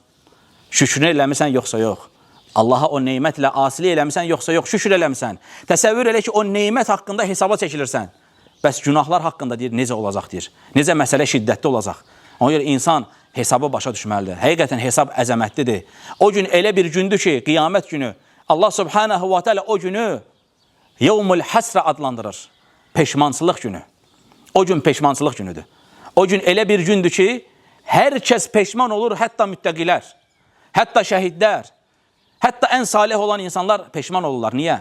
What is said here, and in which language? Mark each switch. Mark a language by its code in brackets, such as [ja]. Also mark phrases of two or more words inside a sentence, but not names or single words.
[az] Şükrünü eləmirsən, yoxsa yox. Allaha o neymətlə asili eləmirsən, yoxsa yox. Şükür eləmirsən. Təsəvvür elə ki, o neymət haqqında hesaba çəkilirsən. Bəs günahlar haqqında deyir, necə olacaq deyir. Necə məsələ şiddətli olacaq. Ona görə insan hesabı başa düşməlidir. Həqiqətən hesab əzəmətlidir. O gün elə bir gündür ki, qiyamət günü, Allah [ar] سبحانه وتعالى [az] o günü [ar] يوم الحسرة [az] adlandırır. Peşmançılıq günü. O gün peşmançılıq günüdür. O gün elə bir gündür ki, hər kəs peşman olur, hətta müttəqilər, hətta şəhidlər, hətta ən salih olan insanlar peşman olurlar. Niyə?